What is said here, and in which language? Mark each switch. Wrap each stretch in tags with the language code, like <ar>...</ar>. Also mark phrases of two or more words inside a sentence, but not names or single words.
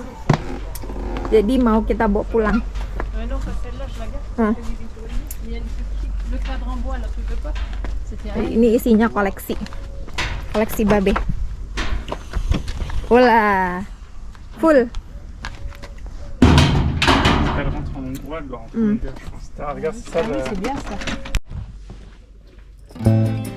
<id>Jadi mau kita bawa pulang. Ini isinya koleksi. Koleksi Babe. Wala. Full.</id> <fr>Elle rentre en endroit, elle doit rentrer en hiver, je pense. Ah, regarde, c'est ça. C'est bien ça.</fr>